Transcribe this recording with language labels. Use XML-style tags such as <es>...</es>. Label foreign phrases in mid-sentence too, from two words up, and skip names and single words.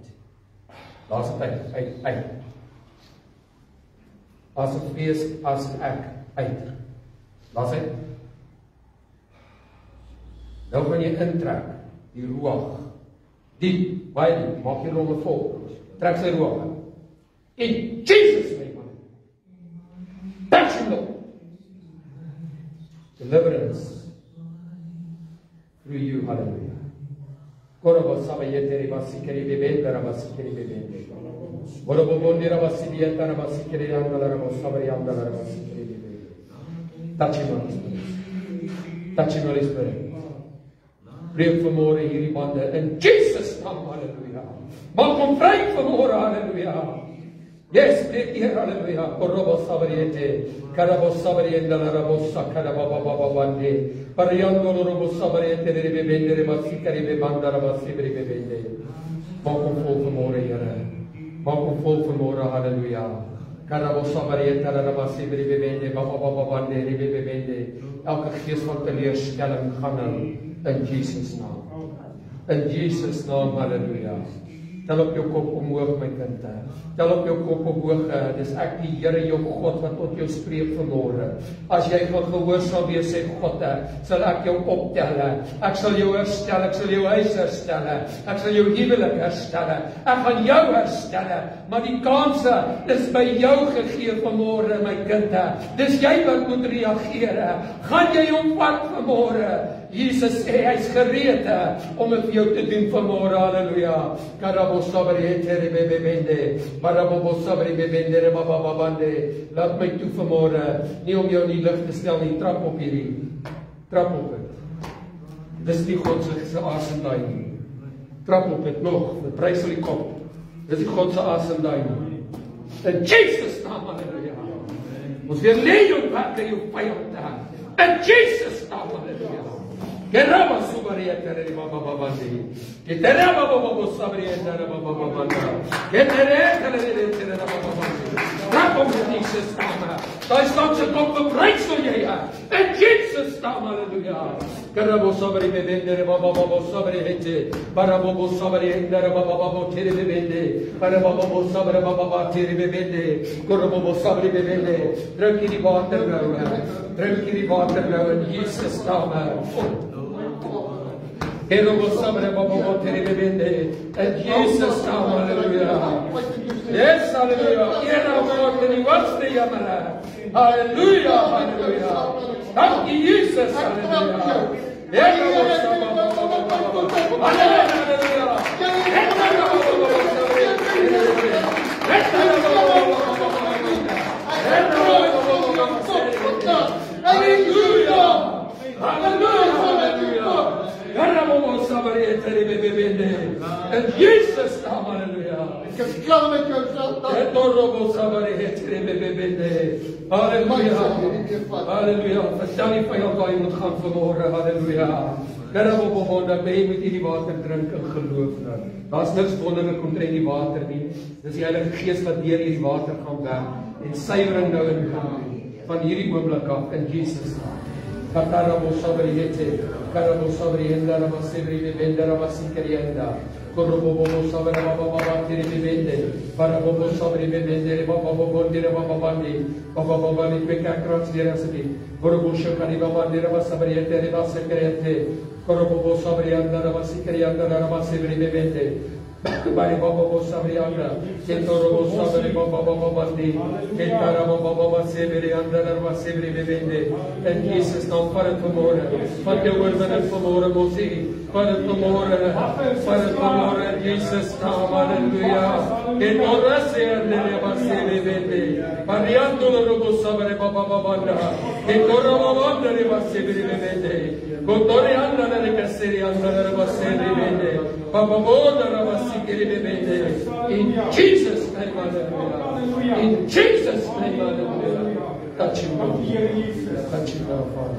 <af>Laat dit uit. Asem wees as ek uit. Laat dit. Nou kan jy intrek die ruach. Diep, baie diep, maak jy longe vol. Trek sy ruach in.</af> <en>In Jesus name. Touch him, Lord. Deliverance through you, hallelujah. Korobo sabayete basikeri bebenda basikeri bebenda. Korobo bondira basibiyata basikeri andala basikeri andala basikeri bebenda. Touch him, Holy Spirit. Touch him, Holy Spirit.</en> <af>Breek vanmôre hierdie bande in Jesus naam, hallelujah. Maak hom vry vanmôre, hallelujah. Yes, breek hier, hallelujah. Korobo sabayete, karabo sabayenda rabo sakara baba baba bande. Pariando robo sabayete bebende basikeri bebanda basikeri bebende. Maak hom vol vanmôre, Here. Maak hom vol vanmôre, hallelujah. Karabo sabayete rabo sabayete bebende baba baba bande bebende. Elke gees van teleurstelling gaan nou in Jesus naam. In Jesus naam, hallelujah. Tel op jou kop omhoog, my kind. Tel op jou kop omhoog. Dis ek die Here jou God wat tot jou spreek vanmôre. As jy gaan gehoorsaam wees, sê God, sal ek jou optel. Ek sal jou herstel, ek sal jou huis herstel. Ek sal jou huwelik herstel. Ek gaan jou herstel. Maar die kanse is by jou gegee vanmôre, my kind. Dis jy wat moet reageer. Gaan jy hom vat vanmôre? Jesus sê hy's gereed om dit vir jou te doen vanmôre, haleluja. Karabo sabriete rebebende, barabo sabri bebende rebababande. Laat my toe vanmôre, nie om jou in die lig te stel nie, trap op hierdie. Trap op dit. Dis nie God se asemdaai nie. Trap op dit nog, prys al die kop. Dis nie God se asemdaai nie. In Jesus naam, haleluja. Ons weer lê jou werk en jou vyand te hand. In Jesus naam, haleluja. Geraba subarieta re baba baba de. Que teraba baba baba subarieta re baba baba de. Que tereta re re baba baba de. Trap op in Jesus naam. Daai staan se kop bereik sal jy. In Jesus naam, haleluja. Geraba subari bebende re baba baba subari hete. Para baba subari re baba baba tere bebende. Para baba subari baba tere bebende. Geraba baba subari bebende. Druk hierdie water nou. Druk hierdie water nou in Jesus naam. Kerobo sabre baba tere bebende. In Jesus naam,</af> <en>hallelujah. Yes, hallelujah. Kerobo tere waste yamara. Hallelujah, hallelujah. Thank you, Jesus, hallelujah. Kerobo sabre baba. Hallelujah. Hallelujah. Hallelujah. In Jesus' name, hallelujah.</en> <af>Ek is klaar met jou Satan. Hallelujah. Hallelujah. Vertel die vyand waar jy moet gaan vanmôre. Hallelujah. Dat jy moet hierdie water drink in geloof. Daar's niks wonderlik om in die water nie. Dis die Heilige Gees wat deur hierdie water gaan werk en suiwering nou in gaan van hierdie oomblik af in Jesus naam. Katarabo sabriyete, karabo sabriyenda, raba sebri bebenda, raba sikerienda. Korobobo sabra baba tiri bebende, parabobo sabri bebende, baba bobo dire baba bandi, baba baba ni peka krats dire asbi. Korobo shakari baba dire raba sabriyete, raba sikeriente. Korobobo sabriyenda, raba sikerienda, raba sebri bebende. Bari baba baba sabriyanda, ketorobo sabri baba baba bandi, ketara baba baba sebri anda, raba sebri bebende. En Jesus naam vat dit vanmôre. Vat jou oorwinning vanmôre mosie. Vat dit vanmôre. Vat dit vanmôre in Jesus naam. Halleluja. Ketorase ande raba sebri bebende. Pariando robo sabri baba baba anda. Ketorobo anda raba sebri bebende. Kotori anda raba sebri anda raba sebri bebende. Baba boda raba</af> <en>in Jesus' name, hallelujah. In Jesus' name, hallelujah. Touch you, Lord. Touch you, Lord, Father.</en>